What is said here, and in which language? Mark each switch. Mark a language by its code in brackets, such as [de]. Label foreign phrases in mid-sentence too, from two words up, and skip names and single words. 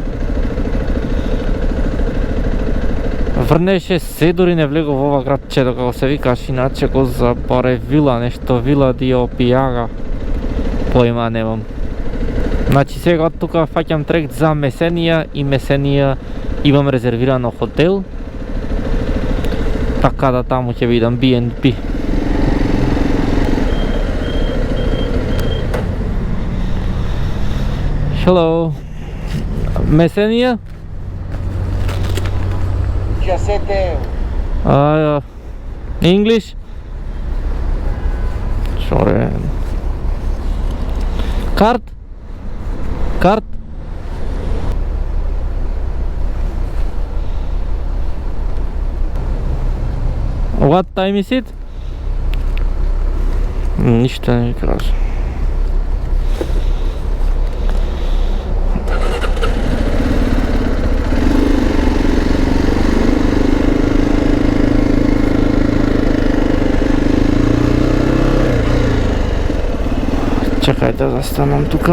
[mk] Врнеше, се дури не влегов во ова градче, како се викаш, иначе го заборев вила, нешто вила ди Опијага. Појма немам. Значи сега од тука фаќам трект за Месенија и Месенија имам резервирано хотел. Така да таму ќе видам BNB. [en] Hello. [mk] Месенија? [en] 17 euros. English? Sorry. Card? Card? What time is it? [mk] Ништо не ми кажа. Чакај да застанам тука.